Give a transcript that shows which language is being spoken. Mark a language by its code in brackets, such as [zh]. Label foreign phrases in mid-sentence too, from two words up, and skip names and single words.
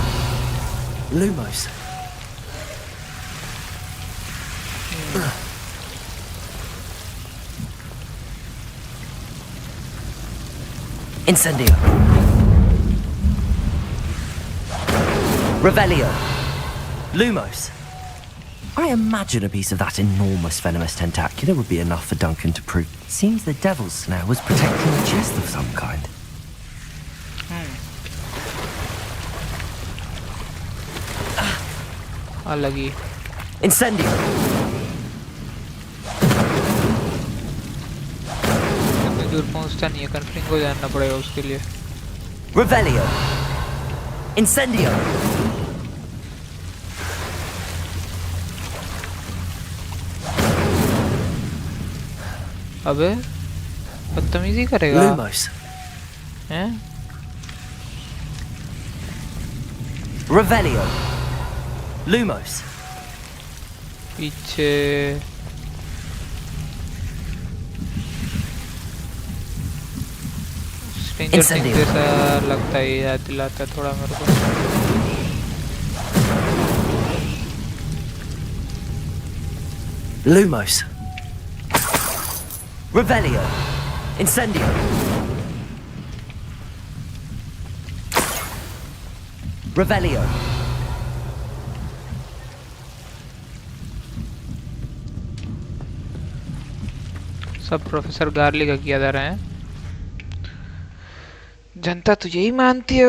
[en] Lumos. Incendio. Revelio. Lumos. I imagine a piece of that enormous venomous tentacular would be enough for Duncan to prove. Seems the Devil's Snare was protecting a chest of some kind. [hi] अलग ही. [en] Incendio. [hi] इतनी दूर पहुंचता नहीं है. कन्फ्लिंग को जानना पड़ेगा उसके लिए. [en] Revelio. Incendio. [hi] अबे बदतमीजी करेगा. [en] Lumos. [hi] हैं? [en] Revelio. Lumos. [hi] पीछे. स्ट्रेंजर थिंग्स जैसा लगता है. याद दिलाता है थोड़ा मेरे को. [en] Lumos. Revelio. Incendio. Revelio. [hi] सब प्रोफेसर गार्ली का किया जा रहे हैं. जनता तो यही मानती है.